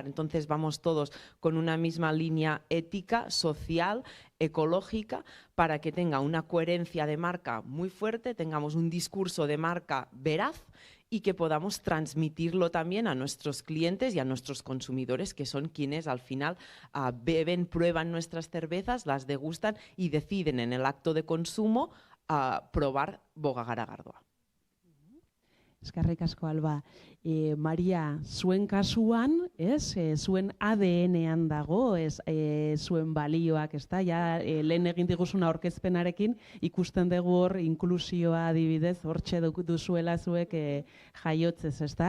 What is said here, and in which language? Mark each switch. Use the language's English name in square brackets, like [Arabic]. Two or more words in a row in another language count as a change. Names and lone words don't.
[Spanish] Entonces vamos todos con una misma línea ética, social, ecológica, para que tenga una coherencia de marca muy fuerte, tengamos un discurso de marca veraz y que podamos transmitirlo también a nuestros clientes y a nuestros consumidores, que son quienes al final beben, prueban nuestras cervezas, las degustan y deciden en el acto de consumo probar Boga Garagardoa. [Basque] Eskerrik asko, Alba. Maria, zuen kasuan, zuen ADN-ean dago, zuen balioak, ja, lehen egin diguzuna aurkezpenarekin, ikusten dugu hor inklusioa adibidez, hortxe duzuela zuek jaiotzez, ezta?